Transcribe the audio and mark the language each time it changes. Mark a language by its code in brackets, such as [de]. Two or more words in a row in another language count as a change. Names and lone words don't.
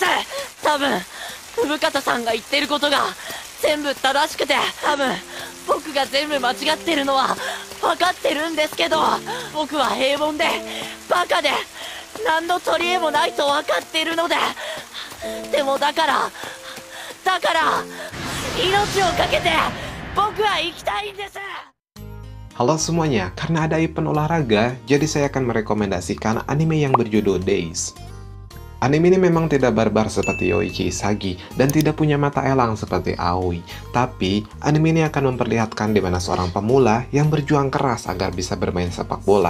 [ja] 多分生方さんが言ってることが全部正しくて、多分僕が全部間違ってるのは分かってるんですけど、僕は平凡でバカで何の取り柄もないと分かっているので、でもだから命をかけて僕は生きたいんです。 [id] Halo semuanya, karena ada event olahraga, jadi saya akan merekomendasikan anime yang berjudul Days. Anime ini memang tidak barbar seperti Yoichi Isagi dan tidak punya mata elang seperti Aoi. Tapi, anime ini akan memperlihatkan di mana seorang pemula yang berjuang keras agar bisa bermain sepak bola.